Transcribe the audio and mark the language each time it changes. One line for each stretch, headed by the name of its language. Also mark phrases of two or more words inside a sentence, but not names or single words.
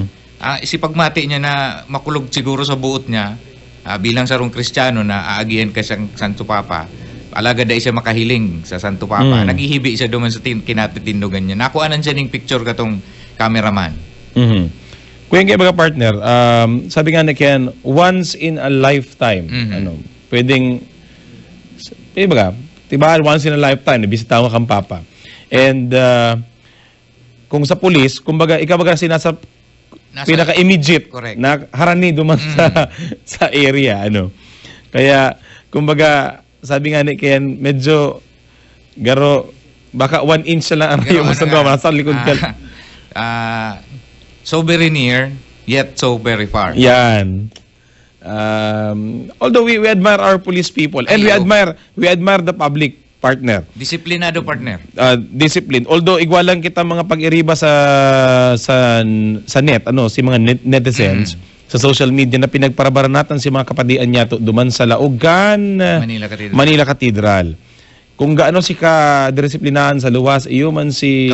Bikol: Si pagmati niya na makulog siguro sa buot niya, bilang sarong Kristiyano na aagyan kay Santo Papa. Alagad day siya makahiling sa Santo Papa. Naghihibi siya duman sa kinatitindugan niya. Nakuanan siya ning picture katong cameraman. Kuya nga baga partner, sabi nga na Ken,
English: once in a lifetime,
Bikol: pwedeng, baga,
English: once in a lifetime,
Bikol: nabisita mo kang Papa. And, kung sa pulis, kumbaga, ikaw baga sinasa pinaka-immediate na harani duman sa area, Kaya, kumbaga, sabi nga ni Ken, medyo, garo, baka 1 inch lang ang rayo mo sa likod ka.
English: So very near, yet so very far. Yan. Although we admire our police people and we admire the public partner.
Bikol: Disiplinado partner. Discipline. Although igwalan kita mga pag-iriba sa net, si mga netizens sa
English: social media
Bikol: na pinagparabaranatan si mga kapadian niya duman sa Laogan, Manila Cathedral. Kung gaano si ka-disiplinahan sa luwas, iyo man si...